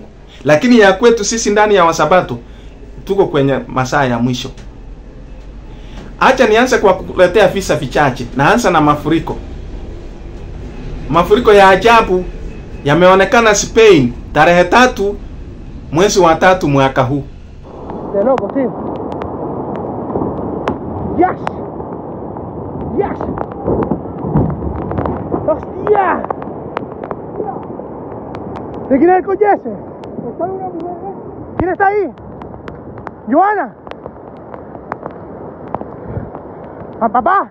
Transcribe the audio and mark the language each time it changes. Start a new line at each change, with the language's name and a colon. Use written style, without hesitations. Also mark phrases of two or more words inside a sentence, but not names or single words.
Swahili: Lakini ya kwetu sisi ndani ya Wasabato tuko kwenye masaa ya mwisho. Acha nianze kwa kukuletea visa vichache. Naanza na mafuriko. Mafuriko ya ajabu yameonekana Spain tarehe 3 mwezi wa 3 mwaka huu.
Spanish: De loco, tío. Yes. Yes. Hostia. ¿De quién es el coche ese? Está una mujer. ¿Quién está ahí? Joana. ¿A papá?